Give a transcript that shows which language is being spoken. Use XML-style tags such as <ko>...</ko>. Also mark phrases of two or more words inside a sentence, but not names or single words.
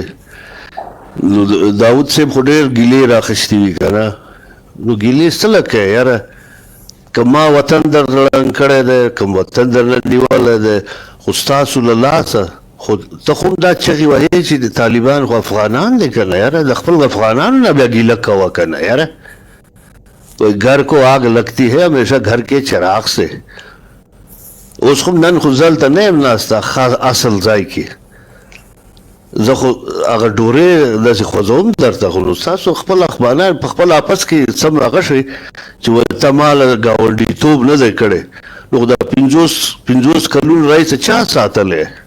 <ps>نو داود صاحب خو ډېر ګیلې راخیستې وي که نه، نو ګیلې څه له کوې یاره، که ما وطن در ړنګ کړی دی، که وطن در نه نیولی دی، خو ستاسو له لاسه خو ته خو هم دا چغې وهې چې د طالبان خو افغانان دی که نه یاره، د خپل افغانانو نه بیا ګیله کوه که نه یاره.</ps> <ur>گھر کو آگ لگتی ہے ہمیشہ گھر کے چراغ سے.</ur> <ps>اوس خو نن خو زلته نه یم ناسته اصل ځای کې، زه خو هغه ډورې داسې خوځوم درته، خو نو ستاسو خپل اخبانان په خپل آپس کې څومره هغه شئ چې ته ما ګاونډیتوب نه دی کړی، نو دا 50 کلونه راهیسې چا ساتلی؟</ps>